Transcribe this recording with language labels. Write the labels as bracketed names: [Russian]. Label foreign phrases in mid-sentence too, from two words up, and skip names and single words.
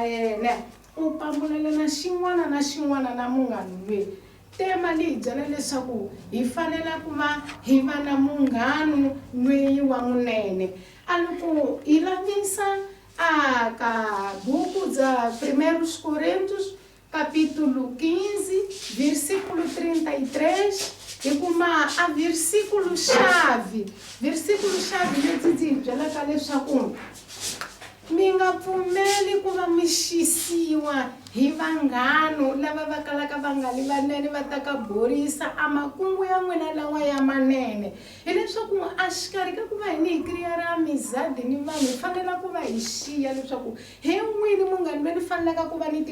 [Tsonga] yena u pambulelana xin'wana na xin'wana na munghano loyi tema li byela leswaku hi fanele ku va hi va na munghano loyi wa munene a loko hi lavisa a ka buku bya [Portuguese] 1 Coríntios capítulo 15 versículo 33 [Tsonga] hi kuma a [Portuguese] versículo chave [Tsonga] leti byi byelaka leswaku mi nga pfumeli ku va mi xisiwa hi vanghano lava va kalaka va nga li vanene va ta ka borisa a makungu ya n'wina lawa ya manene hileswaku a xikarhi ka ku va hi ni hi kriyara mizadi ni vanhu hi fanele ku va hi xiya leswaku hi n'wini munghano loyi ni fanelaka ku va ni